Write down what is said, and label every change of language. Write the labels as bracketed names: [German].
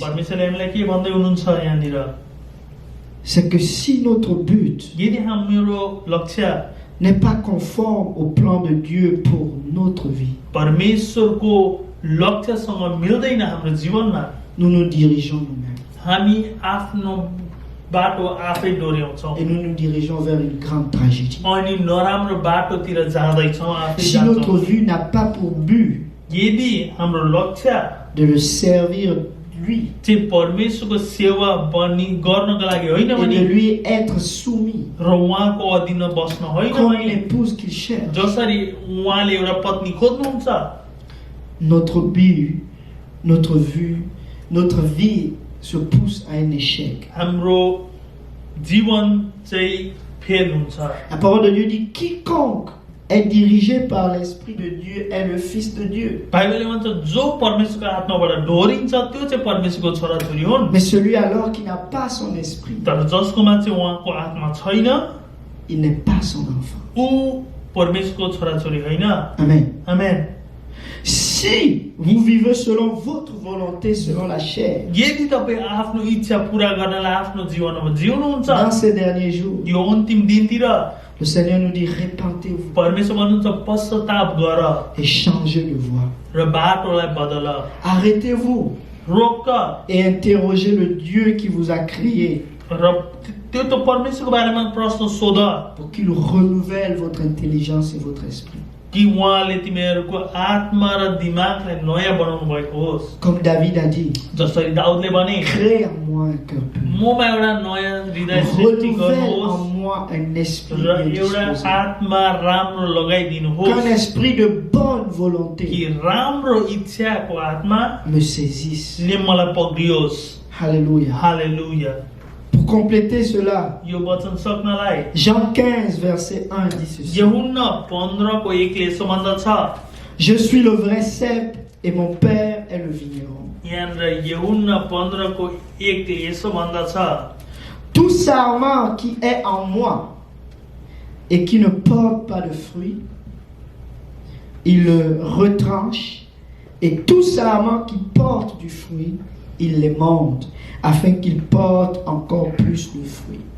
[Nepali] परमेश्वरले हामीलाई के भन्दै हुनुहुन्छ यहाँनिर [French] c'est que si notre but [Nepali] यदि हाम्रो लक्ष्य [French] n'est pas conforme au plan de Dieu pour notre vie, [Nepali] परमेश्वरको लक्ष्यसँग मिल्दैन हाम्रो जीवनमा [French] nous nous dirigeons nous-mêmes [Nepali] हामी आफ्नो बाटो आफै डोर्याउँछौँ [French] et nous nous dirigeons vers une grande tragédie. [Nepali] अनि नराम्रो बाटोतिर जाँदैछौँ आफै [French] Si notre [Nepali] जान्छौँ [French] vue n'a pas pour but [Nepali] यदि हाम्रो लक्ष्य [French] de le servir lui [Nepali] चाहिँ परमेश्वरको सेवा गर्नको लागि होइन [French] et [Nepali] भने [French] de lui être soumis [Nepali] र उहाँको अधीनमा बस्न होइन [French] comme [Nepali] भने [French] l'épouse qu'il cherche, [Nepali] जसरी उहाँले एउटा पत्नी खोज्नुहुन्छ [French] notre but, notre vue, notre vie se pousse à un échec. [Nepali] हाम्रो जीवन चाहिँ फेल हुन्छ [French] La parole de Dieu dit quiconque est dirigé par l'Esprit de Dieu est le Fils de Dieu. [Nepali] बाइबलले भन्छ जो परमेश्वरको आत्माबाट डोरिन्छ त्यो चाहिँ परमेश्वरको छोराछोरी हुन् [French] Mais celui alors qui n'a pas son esprit, [Nepali] तर जसकोमा चाहिँ उहाँको आत्मा छैन [French] il n'est pas son enfant. [Nepali] ऊ परमेश्वरको छोराछोरी होइन [French] Amen. [Nepali] आमेन [French] Si vous vivez selon votre volonté, selon la chair, [Nepali] यदि तपाईँ आफ्नो इच्छा पूरा गर्नलाई आफ्नो जीवनमा जिउनुहुन्छ [French] dans ces derniers jours, [Nepali] यो अन्तिम दिनतिर [French] le Seigneur nous dit répentez-vous [Nepali] परमेश्वर भन्नुहुन्छ पश्चाताप गर [French] et changez de voie. [Nepali] र बाटोलाई बदल [French] Arrêtez-vous [Nepali] रोक [French] et interrogez le Dieu qui vous a créé [Nepali] र त्यो त परमेश्वरको बारेमा प्रश्न सोध [French] pour qu'il renouvelle votre intelligence et votre esprit. [Nepali] कि उहाँले तिमीहरूको आत्मा र दिमागलाई नयाँ बनाउनु भएको होस् [French] Comme David a dit, [Nepali] जसरी दाउदले भने [French] crée en moi un cœur pur. [Nepali] ममा एउटा नयाँ हृदय सृष्टि [French] Renouvelle en [Nepali] गर्नुहोस् [French] moi un esprit [Nepali] र [French] bien [Nepali] एउटा [French] disposé. [Nepali] आत्मा राम्रो लगाइदिनुहोस् [French] Qu'un esprit de bonne volonté [Nepali] कि राम्रो इच्छाको आत्मा [French] me saisisse. [Nepali] मलाई पक्रियोस् [French] Alléluia. [Nepali] हालेलुया [French] Pour compléter cela, [Nepali] यो वचन सक्नलाई [French] Jean 15, verset 1 dit ceci. [Nepali] यहुन्ना 15 को 1 ले यसो भन्दछ [French] Je suis le vrai cep et mon père est le vigneron. [Nepali] यहाँनिर यहुन्ना 15 को 1 ले यसो भन्दछ [French] Tout sarment qui est en moi et qui ne porte pas de fruit, il le retranche, et tout sarment qui porte du fruit, il les monte, afin qu'il porte encore plus de fruits.